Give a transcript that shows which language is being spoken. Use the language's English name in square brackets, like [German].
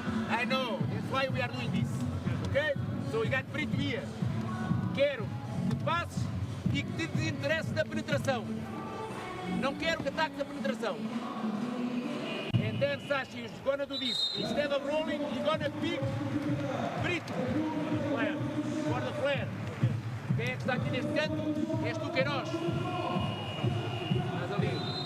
[English] I know, that's why we are doing this. Okay? So we got Brito here. [Portuguese] Quero que passes e que te desinteresses da penetração. Não quero que ataques a penetração. [English] And then Sasha is gonna do this. Instead of rolling, you're gonna pick Brito. Flare. For the flare. [Portuguese] Quem é que está aqui neste canto? És tu, Queiroz. Estás ali.